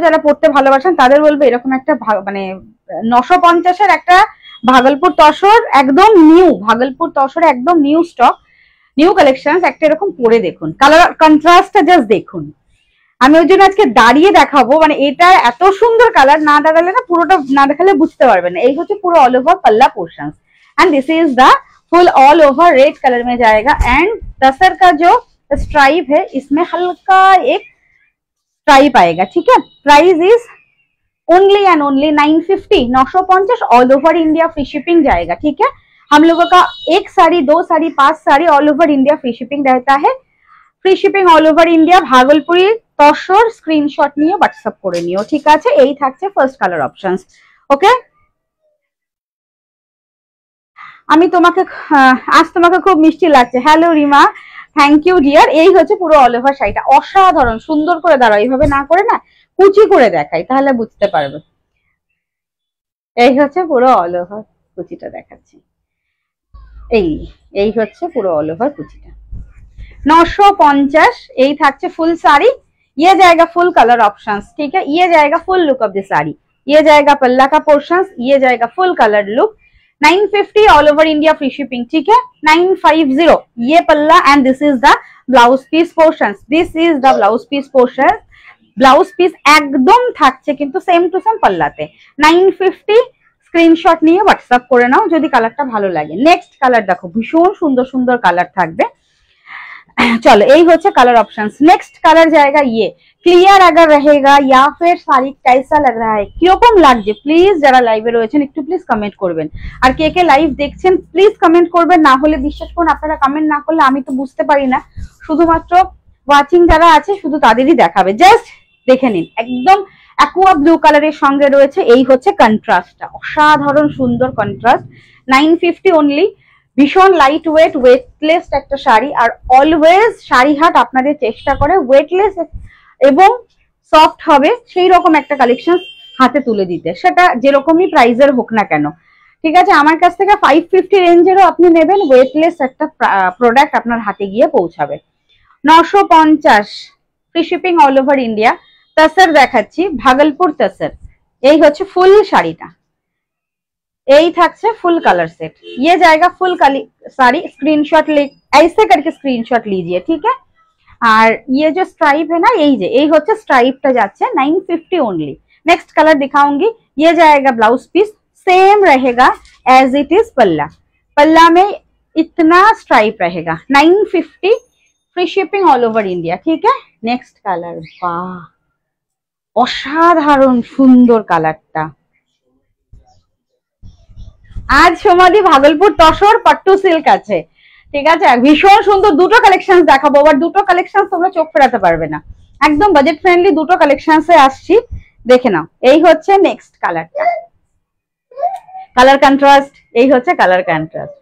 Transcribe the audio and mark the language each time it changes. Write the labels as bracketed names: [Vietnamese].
[Bangla] যারা পড়তে ভালোবাসেন তাদের বলবো এরকম একটা মানে 950-এর একটা ভাগলপুর তসর, একদম নিউ ভাগলপুর তসর, একদম নিউ স্টক, নিউ কালেকশন। একটা এরকম পরে দেখুন, কালার কন্ট্রাস্টটা জাস্ট দেখুন। আমি ওই জন্য আজকে দাঁড়িয়ে দেখাবো, মানে এটা এত সুন্দর কালার, না দাঁড়ালে না, পুরোটা না দেখালে বুঝতে পারবেন না। এই হচ্ছে পুরো অল ওভার [Hindi] पल्ला portion [English] and this is the full all over red colour [Hindi] में जाएगा। एंड तसर का जो स्ट्राइप है इसमें हल्का एक स्ट्राइप आएगा, ठीक है? Price is only and only 950, 950 all over India, free shipping जाएगा, ठीक है? हम लोगों का एक साड़ी, दो sari, 5 sari all over India free shipping रहता है। Free shipping all over India, भागलपुरी तसर। [Bangla] स्क्रीनशट নিয়ে হোয়াটসঅ্যাপ করে নিও, ঠিক আছে? এই থাকছে ফার্স্ট কালার অপশনস, ওকে? আমি তোমাকে আজ তোমাকে খুব মিষ্টি লাগছে। Hello Rima, thank you dear. এই হচ্ছে পুরো অল ওভার শাড়িটা, অসাধারণ সুন্দর করে দাঁড়াও, এইভাবে না করে না কুচি করে দেখাই তাহলে বুঝতে পারবে। এই হচ্ছে পুরো অল ওভার কুচিটা দেখাচ্ছি, এই এই হচ্ছে পুরো অল ওভার কুচিটা। 950 এই থাকছে ফুল साड़ी। [Hindi] ये जाएगा फुल कलर ऑप्शंस, ठीक है? ये जाएगा full look of the sari, ये जाएगा पल्ला का पोर्शंस, ये जाएगा full colour look. 950 all over India free shipping, ठीक है? 950 ये पल्ला and this is the blouse piece portions, [English] This is the blouse piece portion. [Bangla] Blouse piece एकदम থাকছে কিন্তু সেম টু সেম পাল্লাতে। 950 স্ক্রিনশট নিয়ে হোয়াটসঅ্যাপ করে নাও যদি কালারটা ভালো লাগে। নেক্সট কালার দেখো, ভীষণ সুন্দর সুন্দর কালার থাকবে। [Hindi] चलो यही होच्छे कलर ऑप्शंस। नेक्स्ट कलर जाएगा ये, क्लियर अगर रहेगा या फिर साड़ी कैसा लग रहा है, [Bangla] কিরকম লাগছে প্লিজ যারা লাইভে রয়েছেন একটু প্লিজ কমেন্ট করবেন। আর কে কে লাইভ দেখছেন প্লিজ কমেন্ট করবেন, না হলে বিশ্বাস করুন আপনারা কমেন্ট না করলে আমি তো বুঝতে পারি না, শুধুমাত্র ওয়াচিং যারা আছে শুধু তাদেরই দেখাবে। জাস্ট দেখে নিন, একদম অ্যাকুয়া ব্লু কালারের সঙ্গে রয়েছে, এই হচ্ছে কন্ট্রাস্টটা, অসাধারণ সুন্দর কন্ট্রাস্ট। 950 অনলি, ভীষণ লাইট ওয়েট, ওয়েটলেস একটা শাড়ি। আর অলওয়েজ শাড়ি হাট আপনাদের চেষ্টা করে ওয়েটলেস এবং সফট হবে সেই রকম একটা কালেকশন হাতে তুলে দিতে, সেটা যেরকমই প্রাইজের হোক না কেন, ঠিক আছে? আমার কাছ থেকে 550 রেঞ্জেরও আপনি নেবেন, ওয়েটলেস একটা প্রোডাক্ট আপনার হাতে গিয়ে পৌঁছাবে। 950 free shipping all over India. Tussar দেখাচ্ছি, ভাগলপুর তসর। এই হচ্ছে ফুল শাড়িটা, यही থাকছে फुल कलर सेट। [Hindi] ये जाएगा फुल साड़ी, स्क्रीनशॉट ले ऐसे करके स्क्रीनशॉट लीजिए, ठीक है? और ये जो स्ट्राइप है ना, यही होচ্ছে स्ट्राइपটা যাচ্ছে 950 ओनली। नेक्स्ट कलर दिखाऊंगी, ये जाएगा ब्लाउज पीस, सेम रहेगा एज इट इज पल्ला। पल्ला में इतना स्ट्राइप रहेगा। 950 free shipping all over India. ठीक है, नेक्स्ट कलर, वाह [Bangla] অসাধারণ সুন্দর কালারটা। আজ সমাধি ভাগলপুর তসর পট্টু সিল্ক আছে, ঠিক আছে, ভীষণ সুন্দর দুটো কালেকশন দেখাবো। আবার দুটো কালেকশন তোমরা চোখ ফেরাতে পারবে না, একদম বাজেট ফ্রেন্ডলি দুটো কালেকশনসে আসছি, দেখে নাও। এই হচ্ছে নেক্সট কালারটা, কালার কন্ট্রাস্ট, এই হচ্ছে কালার কন্ট্রাস্ট।